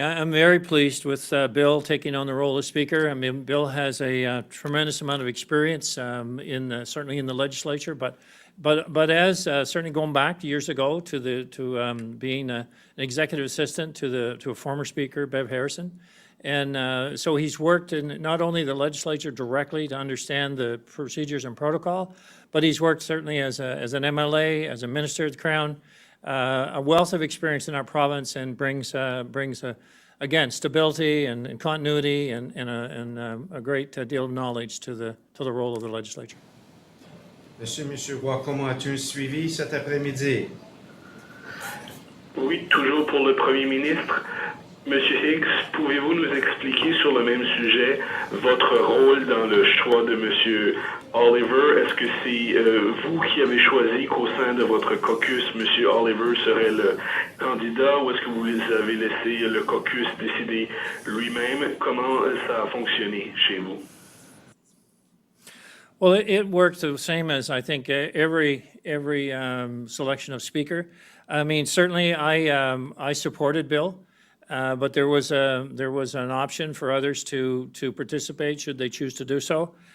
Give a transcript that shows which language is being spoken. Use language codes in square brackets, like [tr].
[en] I'm very pleased with Bill taking on the role of Speaker. I mean, Bill has a tremendous amount of experience certainly in the legislature, but as certainly going back years ago to being an executive assistant to a former Speaker, Bev Harrison, and so he's worked in not only the legislature directly to understand the procedures and protocol, but he's worked certainly as an MLA, as a minister of the Crown. A wealth of experience in our province and brings again stability and continuity and a great deal of knowledge to the role of the legislature. [fr] Monsieur Wacomo, as-tu un suivi cet après-midi? Oui, toujours pour le Premier ministre. Monsieur Higgs, pouvez-vous nous expliquer sur le même sujet votre rôle dans le choix de Monsieur Oliver? Est-ce que c'est vous qui avez choisi qu'au sein de votre caucus, Monsieur Oliver serait le candidat, ou est-ce que vous avez laissé le caucus décider lui-même? Comment ça a fonctionné chez vous? [en] Well, it worked the same as I think every selection of Speaker. I mean, certainly I supported Bill. But there was an option for others to participate should they choose to do so.